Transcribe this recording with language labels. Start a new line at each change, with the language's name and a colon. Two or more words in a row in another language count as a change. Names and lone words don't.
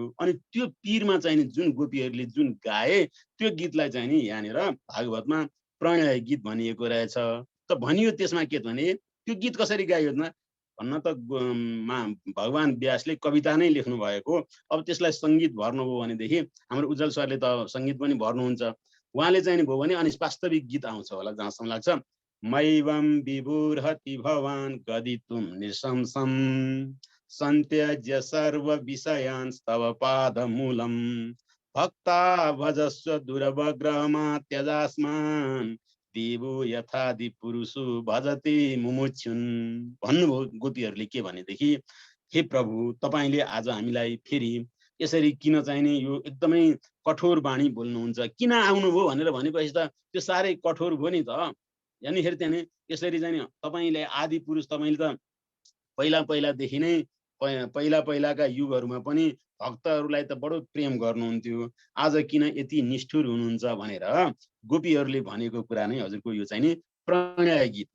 Nepali: अनि त्यो पीरमा चाहिँ नि जुन गोपीहरूले जुन गाए त्यो गीतलाई चाहिँ नि यहाँनिर भागवतमा प्रणय गीत भनिएको रहेछ। त भनियो त्यसमा के भने त्यो गीत कसरी गाइयो भन्न त भगवान व्यासले कविता नै लेख्नु भएको। अब त्यसलाई सङ्गीत भर्नुभयो भनेदेखि हाम्रो उज्जवल सरले त सङ्गीत पनि भर्नुहुन्छ। उहाँले चाहिँ नि भयो भने अनि वास्तविक गीत आउँछ होला जहाँसम्म लाग्छ।
Sanskrit: मैवम विभुर्हति भवान गदितुम निशंसम सन्त्यज्य सर्व विषयान् तव पाद मूलम भक्ता भजस्व दुर्वग्रमा त्यजास्मान देवो यथादि पुरुषो भजते मुमुक्षुन्।
Nepali: भन्नुभयो गोपीहरूले के भनेदेखि हे प्रभु तपाईले आज हामीलाई फेरि यसरी किन चाहिने यो एकदमै कठोर बाणी बोल्नुहुन्छ, किन आउनुभयो भनेर भनेपछि त त्यो साह्रै कठोर भयो नि त। यानिखेरि चाहिँ यसरी चाहिँ तपाईले आदि पुरुष तपाईले त पहिलादेखि नै पहिलाका युगहरूमा पनि भक्तहरूलाई त बडो प्रेम गर्नुहुन्थ्यो, आज किन यति निष्ठुर हुनुहुन्छ भनेर गोपीहरूले भनेको कुरा नै हजुरको यो चाहिँ नि प्रणय गीत।